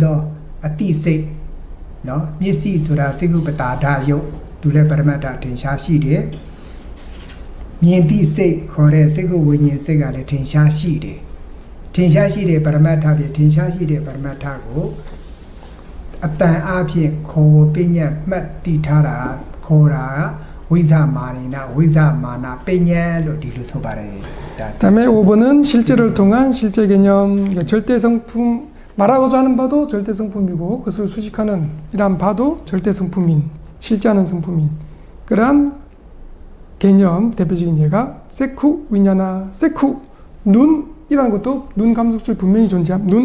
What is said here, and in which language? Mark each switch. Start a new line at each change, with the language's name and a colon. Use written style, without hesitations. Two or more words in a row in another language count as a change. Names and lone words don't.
Burmese: သောအတိစိတ်နော်မျက်စိဆိုတာစိတ်ခုပတာဒယုတ်သူလည်းပရမတ္ထထင်ရှားရှိတယ်မြင်သည့်စိတ်ခေါ်တဲ့စိတ်ခုဝိညာဉ်စိတ်ကလည်းထင်ရှားရှိတယ်ထင်ရှားရှိတဲ့ပရမတ္ထဖြင့်ထင်ရှားရှိတဲ့ပရမတ္ထကိုအတန်အားဖြင့်ခေါ်ပညာမှတ်တည်ထားတာခေါ်တာဝိဇ္ဇမာနေနာဝိဇ္ဇမာနာပညာလို့ဒီလိုဆိုပါတယ်
Korean: 다음에 5번은 실제를 통한 실제 개념 절대성품 말하고자 하는 바도 절대성품이고 그것을 수식하는 이란 바도 절대성품인 실제하는 성품인 그러한 개념 대표적인 예가
Pali: cakkhu viññāṇa
Korean: 세쿠 눈이라는 것도 눈 감속줄 분명히 존재함 눈